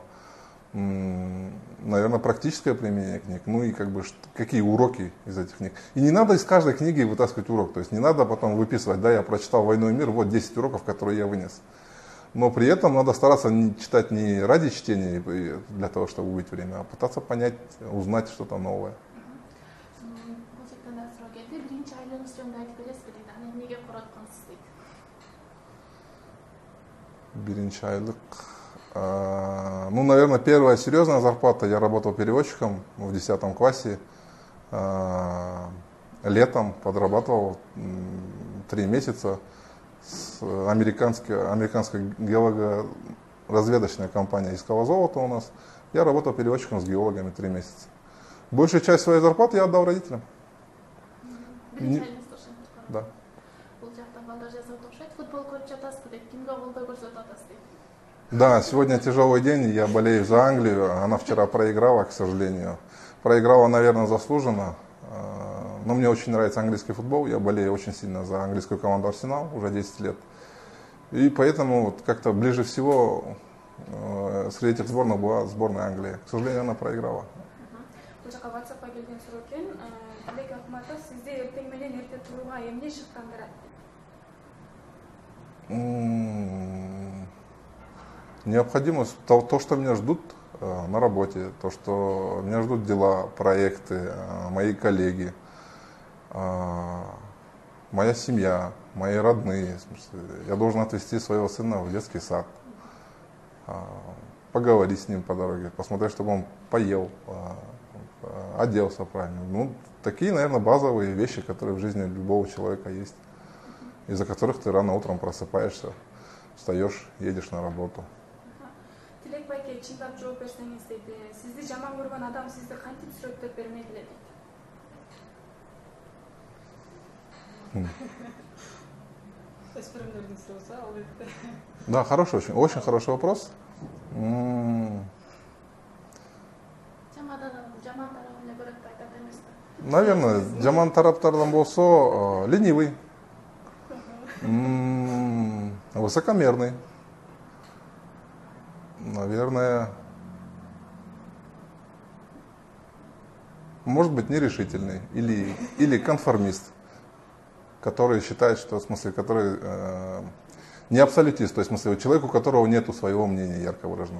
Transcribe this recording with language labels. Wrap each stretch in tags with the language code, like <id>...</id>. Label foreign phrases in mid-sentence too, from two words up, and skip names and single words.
<ru>Наверное, практическое применение книг, ну и какие уроки из этих книг. И не надо из каждой книги вытаскивать урок. То есть не надо потом выписывать, да, я прочитал «Войну и мир», вот 10 уроков, которые я вынес. Но при этом надо стараться читать не ради чтения для того, чтобы убить время, а пытаться понять, узнать что-то новое.</ru> <ky>Биринчи айлык.</ky> <ru>Ну, наверное, первая серьезная зарплата. Я работал переводчиком в 10 классе. Летом подрабатывал 3 месяца с американской геологоразведочная компания искала золото у нас. Я работал переводчиком с геологами 3 месяца. Большую часть своей зарплаты я отдал родителям. да.</ru> <ky>Бул жакта балдар жазат окшойт. Футбол көрүп жатасызбы дейт. Кимге колдоо көрсөтүп атасыз дейт.</ky> <ru>Да, сегодня тяжелый день, я болею за Англию, она вчера проиграла, к сожалению. Проиграла, наверное, заслуженно, но мне очень нравится английский футбол, я болею очень сильно за английскую команду Арсенал уже 10 лет. И поэтому вот как-то ближе всего среди этих сборных была сборная Англии. К сожалению, она проиграла.</ru> <ky>Бул жака WhatsApp'ка келген суроо экен. Тилек Акматов, сизде эртең менен эрте турууга эмне шыктандырат?</ky> <ru>Необходимость, то, что меня ждут на работе, то, что меня ждут дела, проекты, мои коллеги, моя семья, мои родные. В смысле, я должен отвезти своего сына в детский сад, поговорить с ним по дороге, посмотреть, чтобы он поел, оделся правильно. Ну, такие, наверное, базовые вещи, которые в жизни любого человека есть, из-за которых ты рано утром просыпаешься, встаешь, едешь на работу.</ru> <ky>Тилек байке чындап жооп берсеңиз дейт, сизди жаман көргөн адам сизди кантип сүрөттөп бермегиле дейт. Өспүрүмдөрдүн суроосу албетте.</ky> <ru>Да, хороший, очень хороший вопрос.</ru> <ky>Жаман тарабы эмне көрөт деп айтат эмеспи?</ky> <ru>Наверное,</ru> <ky>жаман тараптардан болсо</ky> <ru>ленивый, высокомерный, наверное, может быть, нерешительный или конформист, который считает, что, в смысле, который не абсолютист, то есть, в смысле, человек, у которого нету своего мнения ярко выраженного.</ru>